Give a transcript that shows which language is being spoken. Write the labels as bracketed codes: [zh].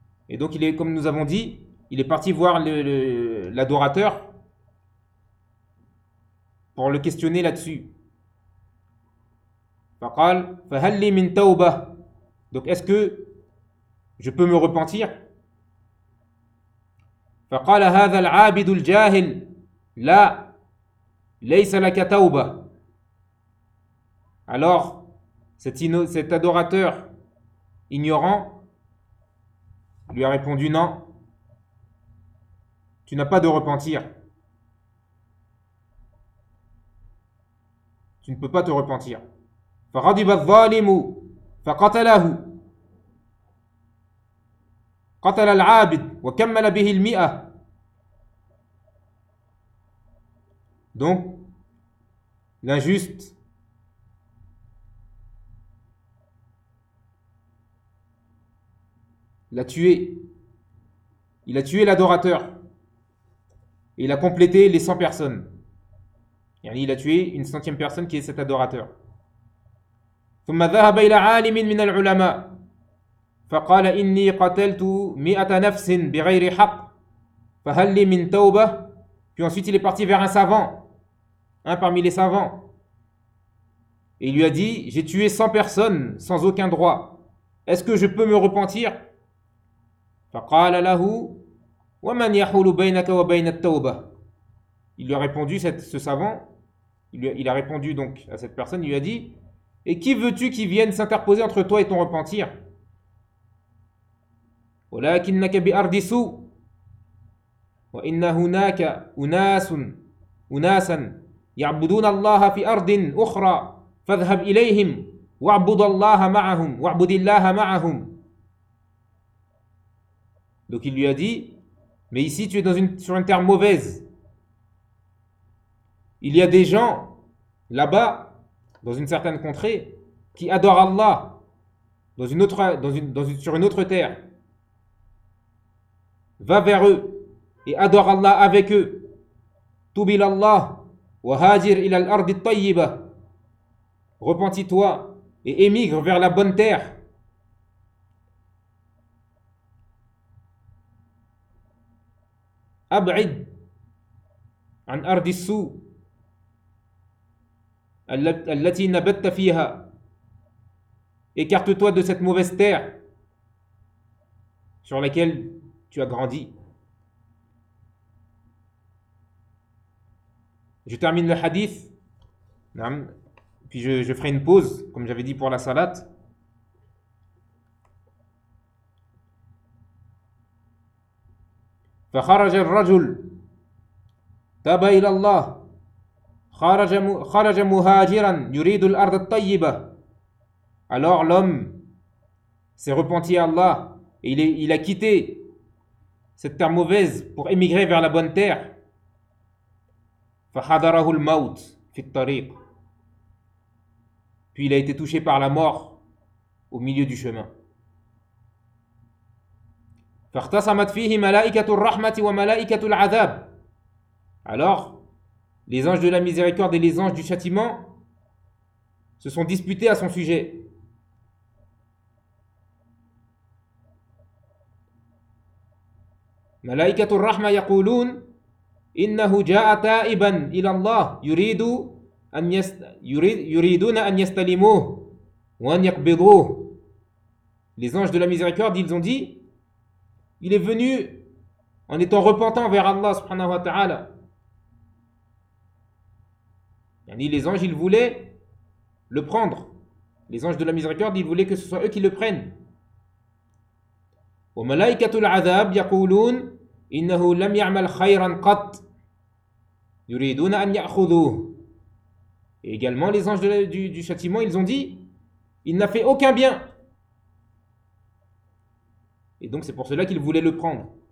[fr] Et donc, il est, comme nous avons dit, il est parti voir l'adorateur pour le questionner là-dessus. [ar] فقال فهل لي من توبة. [fr] Donc, est-ce que je peux me repentir? [ar] فقال هذا العابد الجاهل لا ليس لك توبة. [fr] Alors, cet adorateur ignorant lui a répondu: non, tu n'as pas de repentir. Tu ne peux pas te repentir. [ar] فغضب الظالم فقتله. قتل العابد وكمل به المئة. [fr] Donc, l'injuste l'a tué. Il a tué l'adorateur. Et il a complété les 100 personnes. Yani il a tué une centième personne qui est cet adorateur. [ar] ثم ذهب إلى عالم من العلماء فقال إني قتلت 100 نفس بغير حق فهل لي من توبة. [fr] Puis ensuite il est parti vers un savant, un parmi les savants. Et il lui a dit: j'ai tué 100 personnes sans aucun droit. Est-ce que je peux me repentir? [ar] فقال له ومن يحول بينك وبين التوبة. [fr] Il lui a répondu, ce savant, il a répondu donc à cette personne, il lui a dit: et qui veux-tu qui vienne s'interposer entre toi et ton repentir? [ar] ولكنك بأرض سوء وإن هناك أناسا يعبدون الله في أرض أخرى فاذهب إليهم واعبد الله معهم واعبد الله معهم. [fr] Donc il lui a dit: mais ici tu es sur une terre mauvaise. Il y a des gens là-bas, dans une certaine contrée, qui adorent Allah sur une autre terre. Va vers eux et adore Allah avec eux. [ar] Toubil Allah wa hajir ila al-ardi at-tayyiba. [fr] Repentis-toi et émigre vers la bonne terre. [ar] أبعد عن أرض السوء التي نبت فيها. [fr] Écarte-toi de cette mauvaise terre sur laquelle tu as grandi. Je termine le hadith, puis je ferai une pause, comme j'avais dit pour la salat. [ar] فخرج الرجل تاب إلى الله خرج مهاجرا يريد الأرض الطيبة. [fr] Alors l'homme s'est repenti à Allah et il a quitté cette terre mauvaise pour émigrer vers la bonne terre. [ar] فحضره الموت في الطريق. [fr] Puis il a été touché par la mort au milieu du chemin. [ar] فاختصمت فيه ملائكة الرحمة وملائكة العذاب. [fr] Alors les anges de la miséricorde et les anges du châtiment se sont disputés à son sujet. [ar] ملائكة الرحمة يقولون إنه جاء تائبا إلى الله يريدون أن يستلموه وأن يقبضوه. [fr] Les anges de la miséricorde, ils ont dit, il est venu en étant repentant vers Allah subhanahu wa ta'ala. Les anges, ils voulaient le prendre. Les anges de la miséricorde, ils voulaient que ce soit eux qui le prennent. [ar] وملائكة العذاب يقولون إنه لم يعمل خيرا قط يريدون أن يأخذوه. [fr] Et également les anges du châtiment, ils ont dit, il n'a fait aucun bien. Et donc c'est pour cela qu'ils voulaient le prendre.